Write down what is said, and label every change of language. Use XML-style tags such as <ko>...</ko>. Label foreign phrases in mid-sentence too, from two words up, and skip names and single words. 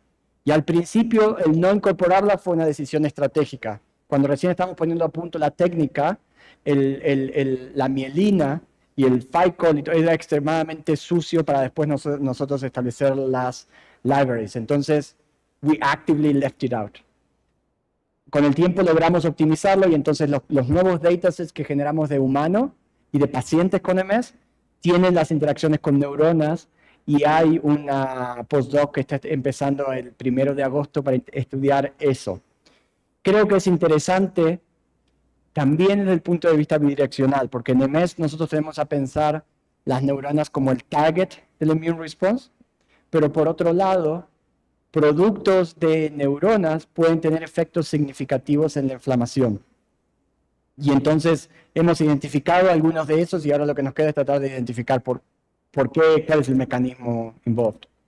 <es>Y al principio, el no incorporarla fue una decisión estratégica. Cuando recién estamos poniendo a punto la técnica, la mielina y el FICOL era extremadamente sucio para después nosotros establecer las libraries. Entonces,</es> <en>we actively left it out.</en> <es>Con el tiempo logramos optimizarlo y entonces los nuevos datasets que generamos de humano y de pacientes con MS tienen las interacciones con neuronas y hay una postdoc que está empezando el 1 de agosto para estudiar eso. Creo que es interesante también desde el punto de vista bidireccional, porque en MS nosotros tenemos a pensar las neuronas como el target del</es> <en>immune response,</en> <es>pero por otro lado, productos de neuronas pueden tener efectos significativos en la inflamación. Y entonces hemos identificado algunos de esos y ahora lo que nos queda es tratar de identificar por qué, cuál es el mecanismo involved.</es>